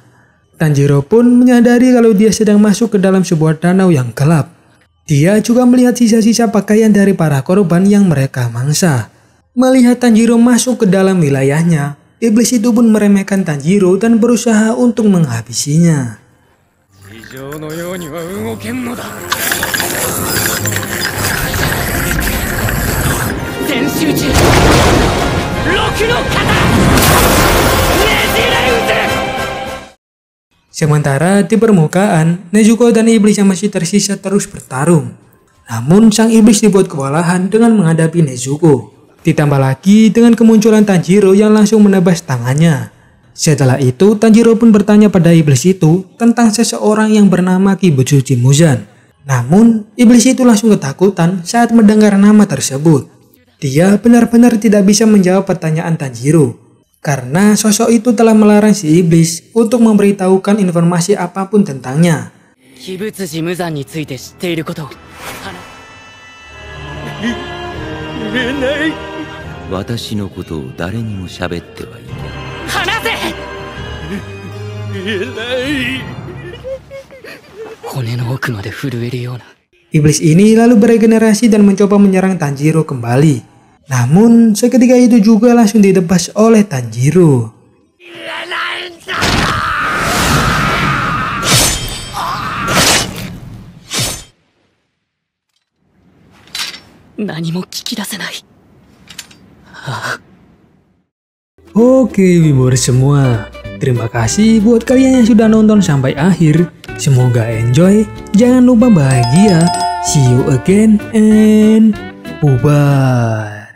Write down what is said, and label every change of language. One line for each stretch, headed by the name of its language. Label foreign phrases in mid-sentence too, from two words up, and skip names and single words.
Indonesian: Tanjiro pun menyadari kalau dia sedang masuk ke dalam sebuah danau yang gelap. Dia juga melihat sisa-sisa pakaian dari para korban yang mereka mangsa. Melihat Tanjiro masuk ke dalam wilayahnya, iblis itu pun meremehkan Tanjiro dan berusaha untuk menghabisinya.
Japanese: 以上のようには動けんのだ全集中6の型ねじれ渦
Indonesian: Sementara di permukaan, Nezuko dan iblis yang masih tersisa terus bertarung. Namun sang iblis dibuat kewalahan dengan menghadapi Nezuko. Ditambah lagi dengan kemunculan Tanjiro yang langsung menebas tangannya. Setelah itu, Tanjiro pun bertanya pada iblis itu tentang seseorang yang bernama Kibutsuji Muzan. Namun, iblis itu langsung ketakutan saat mendengar nama tersebut. Dia benar-benar tidak bisa menjawab pertanyaan Tanjiro, karena sosok itu telah melarang si iblis untuk memberitahukan informasi apapun tentangnya.
Japanese: 鬼物寺無惨について知っていることを言えない私のことを誰にも喋ってはいけない。話せ言えない骨の奥まで震えるような
Indonesian: Iblis ini lalu beregenerasi dan mencoba menyerang Tanjiro kembali. Namun seketika itu juga langsung ditebas oleh Tanjiro.
Japanese: 何も聞き出せない
Indonesian: Oke viewers semua, terima kasih buat kalian yang sudah nonton sampai akhir. Semoga enjoy, jangan lupa bahagia.
English: See you again and bye-bye.